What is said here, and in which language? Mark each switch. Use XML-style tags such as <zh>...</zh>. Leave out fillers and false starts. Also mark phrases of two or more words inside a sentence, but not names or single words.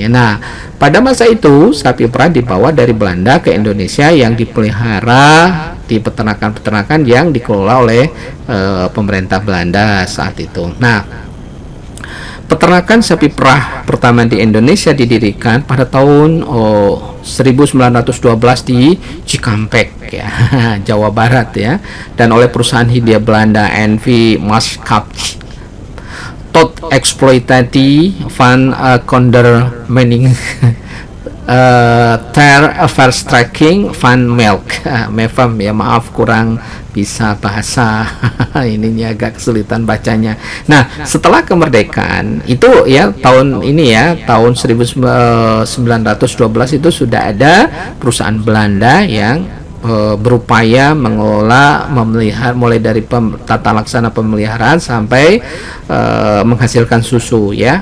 <id>Nah, pada masa itu sapi perah dibawa dari Belanda ke Indonesia yang dipelihara di peternakan-peternakan yang dikelola oleh pemerintah Belanda saat itu. Nah, peternakan sapi perah pertama di Indonesia didirikan pada tahun 1912 di Cikampek ya, Jawa Barat ya, dan oleh perusahaan Hindia Belanda NV Maatschap tot Exploitatie van Condormening ter Verstrekking van Melk MEVAM ya, maaf kurang bisa bahasa ininya, agak kesulitan bacanya. Nah, setelah kemerdekaan itu ya tahun ini ya, tahun 1912 itu sudah ada perusahaan Belanda yang berupaya mengelola, memelihara, mulai dari tata laksana pemeliharaan sampai menghasilkan susu ya.</id>